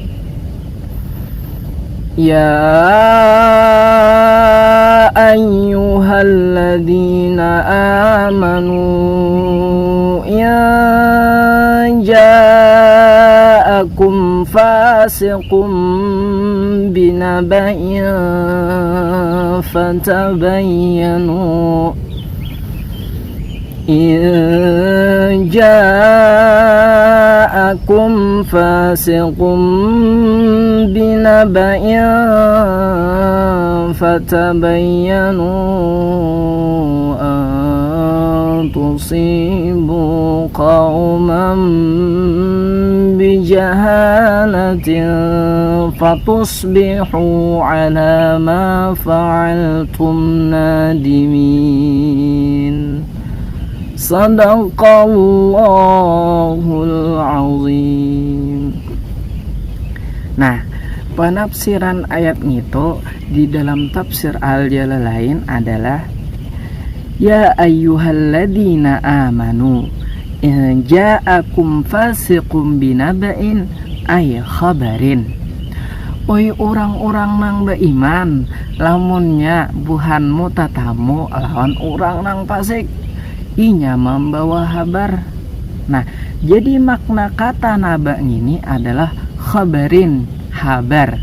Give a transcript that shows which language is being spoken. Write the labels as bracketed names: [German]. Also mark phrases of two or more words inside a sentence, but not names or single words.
[Arabic] يا أيها الذين آمنوا جاءكم فاسق بنبإ فتبينوا جاءكم فاسق بنبإ فتبينوا تصيبوا قوما بجهالة فتصبحوا على ما فعلتم نادمين. صدق الله العظيم. [Indonesian] Nah, penafsiran ayat itu di dalam tafsir Al-Jalalain adalah [Arabic] يا أيها الذين آمنوا إن جاءكم فاسق بنبإ أي خبر. [Banjar] Oi orang-orang nang beriman, lamunnya buhanmu tatamu lawan orang nang fasik, inya membawa kabar. [Indonesian] Nah, jadi makna kata naba ini adalah khabarin, kabar.